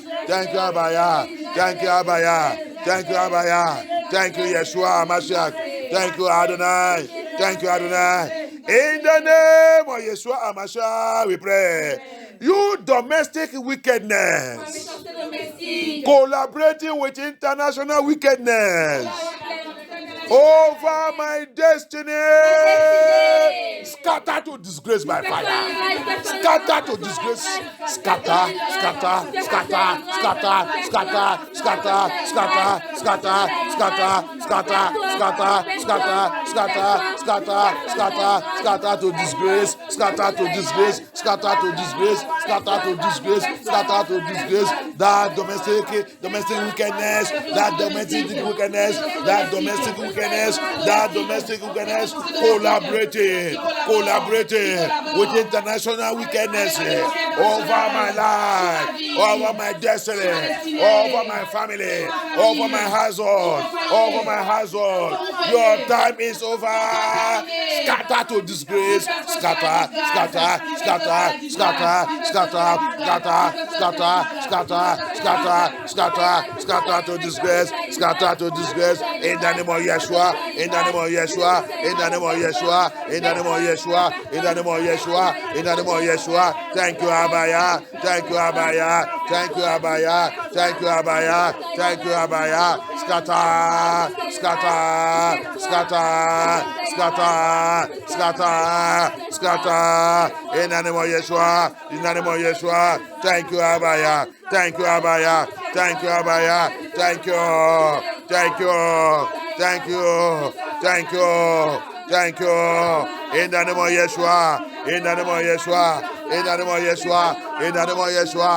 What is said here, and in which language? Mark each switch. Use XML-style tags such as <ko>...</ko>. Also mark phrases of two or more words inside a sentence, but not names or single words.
<en>Thank you, Abaya. Thank you, Abaya. Thank you, Abaya. Thank you, Yeshua Mashiach. Thank you, Adonai. Thank you, Adonai. In the name of Yeshua Mashiach, we pray. You domestic wickedness, collaborating with international wickedness, over my destiny. Scatter to disgrace by fire. Scatter to disgrace. Scatter, scatter, scatter, scatter, scatter, scatter, scatter, scatter, scatter, scatter, scatter, scatter, scatter, scatter, scatter, scatter to disgrace, scatter to disgrace, scatter to disgrace, scatter to disgrace, scatter to disgrace. That domestic wickedness, that domestic wickedness, that domestic wickedness, that domestic wickedness, collaborating with international wickedness over my life, over my destiny, over my family, over my household, over my household. Your time is over. Scatter to disgrace. Scatter, scatter, scatter, scatter, scatter, scatter, scatter, scatter, scatter, scatter, scatter to disgrace. Scatter to disgrace. In the name of Yeshua. In the name of Yeshua. In the name of Yeshua. In the name of Yeshua. In the name of Yeshua. In the name of Yeshua. Thank you, Abaya. Thank you, Abaya. Thank you, Abaya. Thank you, Abaya. Thank you, Abaya. Scatter, scatter, scatter, scatter, scatter, scatter. In the name of Yeshua. In the name of Yeshua. Thank you, Abaya. Thank you, Abaya. Thank you, Abaya. Thank you. Thank you. Thank you. Thank you. Thank you. In the name of Yeshua. In the name of Yeshua. In the name of Yeshua. In the name of Yeshua.</en>